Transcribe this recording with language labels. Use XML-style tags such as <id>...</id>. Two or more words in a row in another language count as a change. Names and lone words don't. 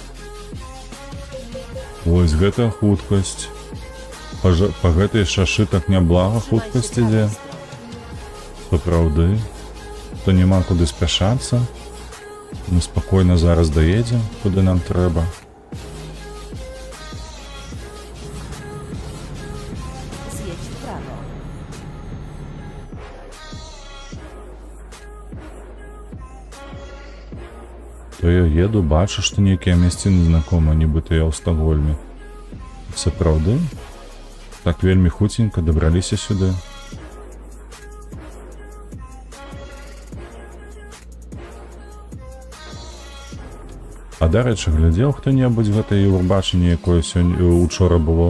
<be>Вось гэта хуткасць. Па гэтай шашы так няблага хуткасць ідзе. Сапраўды. То няма куды спяшацца. Мы спакойна зараз даедзем, куды нам трэба.</be> <pl>Zjedź w prawo.</pl> <be>То я еду, бачу, што нейкія мясціны знакомыя, нібыта я ў Стокгольме. Сапраўды? Так вельмі хуценька дабраліся сюды. А дарэчы, глядзеў хто-небудзь гэта Еўрабачанне, якое сёння учора было?</be>